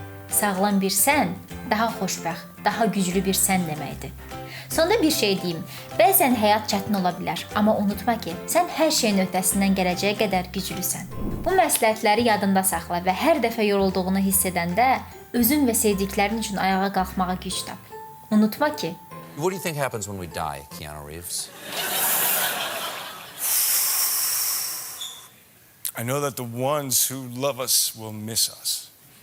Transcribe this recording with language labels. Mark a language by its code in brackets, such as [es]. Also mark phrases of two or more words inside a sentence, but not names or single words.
[az] Sağlam bir sən, daha xoşbəxt, daha güclü bir sən deməkdir. Sonda bir şey deyim, bəzən həyat çətin ola bilər, amma unutma ki, sən hər şeyin öhdəsindən gələcəyə qədər güclüsən. Bu məsləhətləri yadında saxla və hər dəfə yorulduğunu hiss edəndə özün və sevdiklərin üçün ayağa qalxmağa güc tap. Unutma ki, [en] What do you think happens when we die, Keanu Reeves? I know that the ones who love us will miss us.